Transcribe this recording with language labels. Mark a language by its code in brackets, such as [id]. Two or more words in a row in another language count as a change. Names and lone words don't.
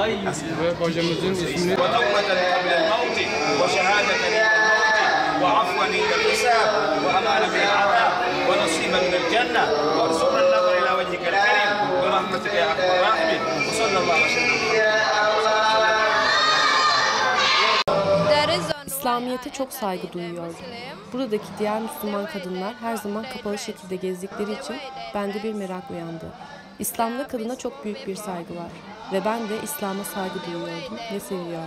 [ar] وتوبة قبل الموت وشهادة عند الموت وعفوا عند الحساب وأمانة من العذاب ونصيبا من الجنة وارزقنا النظر إلى وجهك الكريم برحمتك يا أرحم الراحمين وصلى الله وسلم. [tr] İslamiyet'e çok saygı duyuyordum. Buradaki diğer Müslüman kadınlar her zaman kapalı şekilde gezdikleri için bende bir merak uyandı. İslam'da kadına çok büyük bir saygı var ve ben de İslam'a saygı duyuyordum ve seviyordum.